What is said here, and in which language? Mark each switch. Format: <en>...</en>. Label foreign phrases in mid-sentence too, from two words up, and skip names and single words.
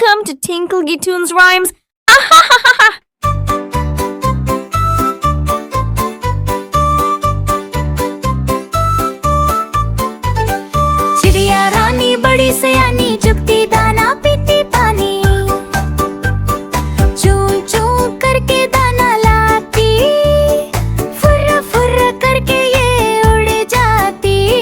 <en>to Tinkle Tunes Rhymes. Ah ha ha ha ha!</en> <hi>चिड़िया रानी बड़ी सयानी चुगती दाना पीती पानी चूं चूं करके दाना लाती फुर्र फुर्र करके ये उड़ जाती</hi>